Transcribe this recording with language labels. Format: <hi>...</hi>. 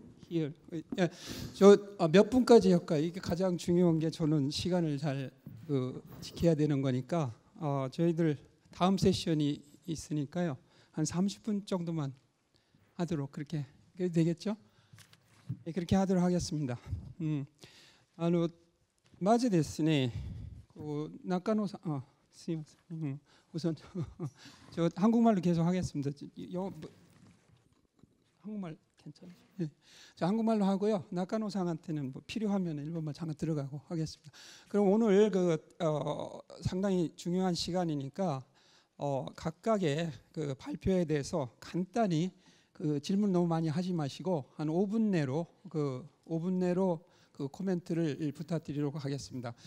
<ko>Here. 저 몇 분까지 할까요? 이게 가장 중요한 게 저는 시간을 잘 지켜야 되는 거니까 저희들 다음 세션이 있으니까요. 한 30분 정도만 하도록 그렇게 되겠죠? 예, 그렇게 하도록 하겠습니다.</ko> <ja>まずですね、中野さん、すいません。</ja> <ko>우선 저 한국말로 계속 하겠습니다. 한국말 괜찮아요? 네. 자, 한국말로 하고요. 나카노상한테는 뭐 필요하면 일본말 잠깐 들어가고 하겠습니다. 그럼 오늘 상당히 중요한 시간이니까 각각의 그 발표에 대해서 간단히 그 질문 너무 많이 하지 마시고 한 5분 내로 그 코멘트를 부탁드리도록 하겠습니다.</ko>